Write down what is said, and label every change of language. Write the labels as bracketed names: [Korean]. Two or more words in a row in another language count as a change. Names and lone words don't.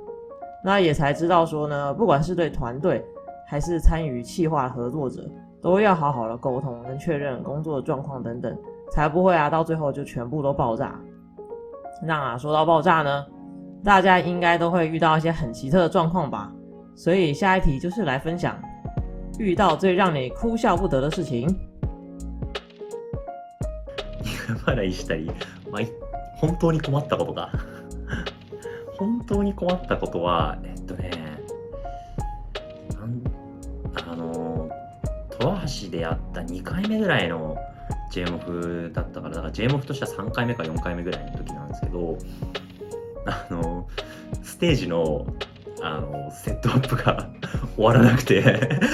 [Chinese] 那也才知道说呢，不管是对团队还是参与企划合作者，都要好好的沟通跟确认工作的状况等等，才不会到最后就全部都爆炸。那说到爆炸呢，大家应该都会遇到一些很奇特的状况吧，所以下一题就是来分享遇到最让你哭笑不得的事情。 [Japanese] 笑いしたり、本当に困ったことか。本当に困ったことは、戸橋でやった2回目ぐらいのJMOF だったから、だから JMOF としては3回目か4回目ぐらいの時なんですけど、ステージのセットアップが終わらなくて